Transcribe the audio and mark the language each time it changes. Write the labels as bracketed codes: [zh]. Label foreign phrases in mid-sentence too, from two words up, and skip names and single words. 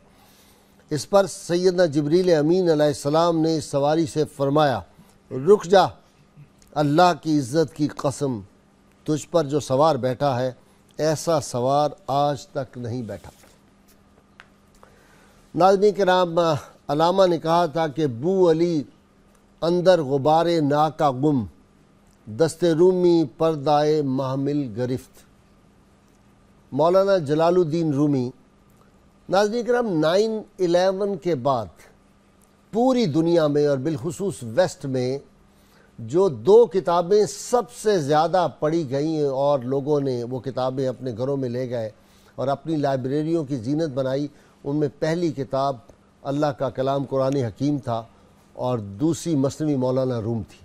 [ur] اس پر سیدنا جبریل امین علیہ السلام نے اس سواری سے فرمایا، رک جا، اللہ کی عزت کی قسم، تجھ پر جو سوار بیٹھا ہے ایسا سوار آج تک نہیں بیٹھا۔ ناظرین کرام، علامہ نے کہا تھا کہ [fa] بو علی اندر غبار ناکا گم، دست رومی پردائے محمل گرفت۔ [ur] مولانا جلال الدین رومی، ناظرین کرام، 9/11 کے بعد پوری دنیا میں اور بالخصوص ویسٹ میں جو 2 کتابیں سب سے زیادہ پڑھی گئیں اور لوگوں نے وہ کتابیں اپنے گھروں میں لے گئے اور اپنی لائبریریوں کی زینت بنائی، ان میں پہلی کتاب اللہ کا کلام قرآن حکیم تھا اور دوسری مثنوی مولانا روم تھی۔